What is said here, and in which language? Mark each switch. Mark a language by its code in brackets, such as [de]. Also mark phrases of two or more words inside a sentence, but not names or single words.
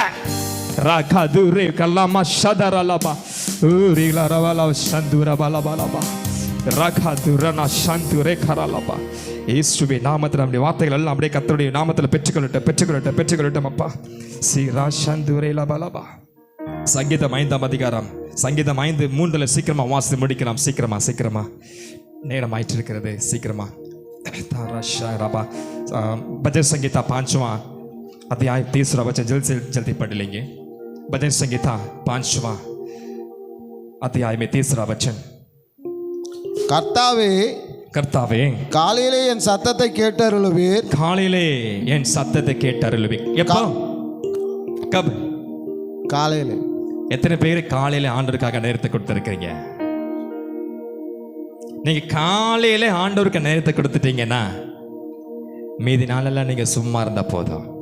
[ta] ராகதுரே கல்லாமா ஷதரலபா ஊரிலரவல சந்துரபலபலபா ராகதுரனா சந்துரே கரலபா. இயேசுவின் நாமத்தில் நம்முடைய வார்த்தைகள் எல்லாம் அப்படியே கர்த்தருடைய நாமத்தில் பெற்றுக்கொள்ளட்டும், பெற்றுக்கொள்ளட்டும், பெற்றுக்கொள்ளட்டும் அப்பா. சீரா சந்துரே லபலபா. சங்கீதம் 5ஆம் அதிகாரம், சங்கீதம் 5:3 சீக்கிரமா வாசித்து முடிக்கலாம். சீக்கிரமா சீக்கிரமா, நேரம் ஆயிட்டு இருக்கிறது. [hi] சீக்கிரமா भजन संगीता 5वां अध्याय 30 वचन जल्दी पढ़ लेंगे. भजन संगीता 5वां अध्याय में 30 वचन. [ta] கர்த்தாவே கர்த்தாவே காலையிலே என் சத்தத்தை கேட்டருளுவீர். காலையிலே என் சத்தத்தை கேட்டருளுவீர். எப்போ? கப்? காலையிலே. எத்தனை பேர் காலையில ஆண்டவருக்காக நேரத்தை கொடுத்துருக்கீங்க? நீங்க காலையில ஆண்டவருக்கு நேரத்தை கொடுத்துட்டீங்கன்னா மீதி நாளெல்லாம் நீங்க சும்மா இருந்தா போதும்.